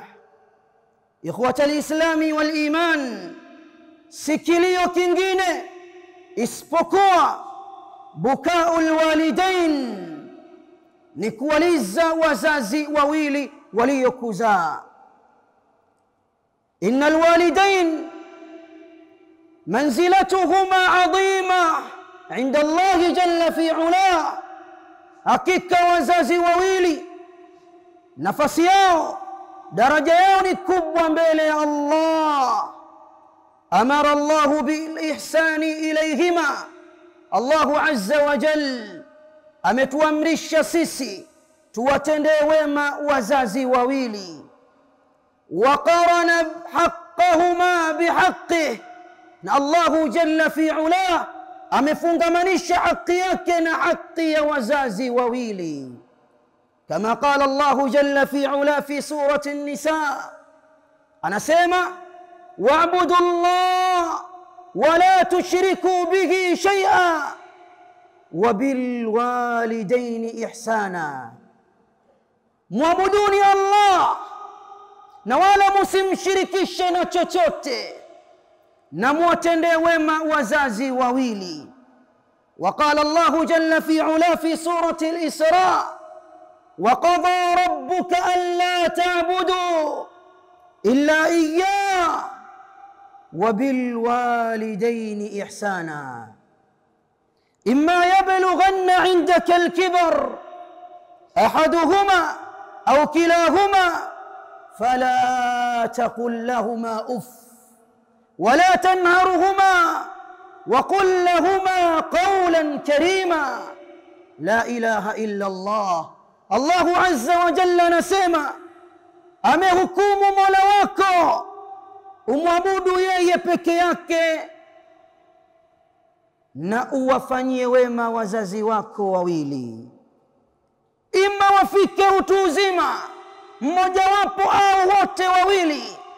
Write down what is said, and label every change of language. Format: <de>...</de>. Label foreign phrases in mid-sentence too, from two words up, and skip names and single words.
<ar>إخوة الإسلام والإيمان,</ar> <sw>si kilio kingine isipokuwa</sw> <ar>بكاء الوالدين,</ar> <sw>ni kuwaliza wazazi wawili waliokuzaa.</sw> <ar>إن الوالدين منزلتهما عظيمة عند الله جل في علا,</ar> <sw>hakika wazazi wawili nafasi yao, daraja yao ni kubwa mbele ya Allah.</sw> <ar>أمر الله بالإحسان إليهما, الله عز وجل</ar> <sw>ametuamrisha sisi tuwatendee wema wazazi wawili.</sw> <ar>وقرن حقهما بحقه,</ar> <sw>na</sw> <ar>الله جل في علا</ar> <sw>amefungamanisha haki yake na haki ya wazazi wawili.</sw> <ar>Kama قال الله جل في علا في سورة النساء, anasema واعبدوا الله ولا تشركوا به شيئا وبالوالدين إحسانا,</ar> <sw>muabuduni Allah na wala msimshirikishe na chochote, na muwatendee wema wazazi wawili.</sw> <ar>وقال الله جل في علا في سورة الإسراء وقضى ربك ألا تعبدوا إلا إياه وبالوالدين إحسانا إما يبلغن عندك الكبر أحدهما أو كلاهما فلا تقل لهما أف ولا تنهرهما وقل لهما قولا كريما. لا إله إلا الله. الله عز وجل</ar> <sw>نسema amehukumu Mola wako umwabudu yeye peke yake na uwafanyie wema wazazi wako wawili, ima wafike utu uzima mmoja wapo au wote wawili.</sw>